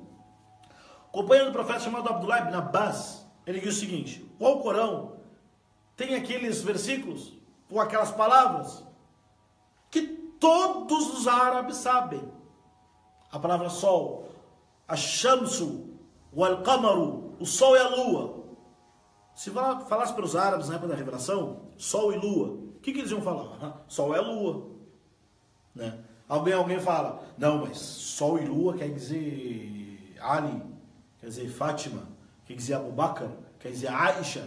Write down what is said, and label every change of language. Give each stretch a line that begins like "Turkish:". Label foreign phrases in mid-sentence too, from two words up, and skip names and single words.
Portuguese: O companheiro do profeta chamado Abdullah ibn Abbas, ele diz o seguinte: o Alcorão tem aqueles versículos, ou aquelas palavras, que todos os árabes sabem. A palavra sol, a shamsu, o al-qamaru, o sol e a lua. Se falasse para os árabes na época da revelação, sol e lua, o que eles iam falar? Sol é lua. Né? Alguém fala: não, mas sol e lua quer dizer Ali, quer dizer Fátima, quer dizer Abu Bakr, quer dizer Aisha.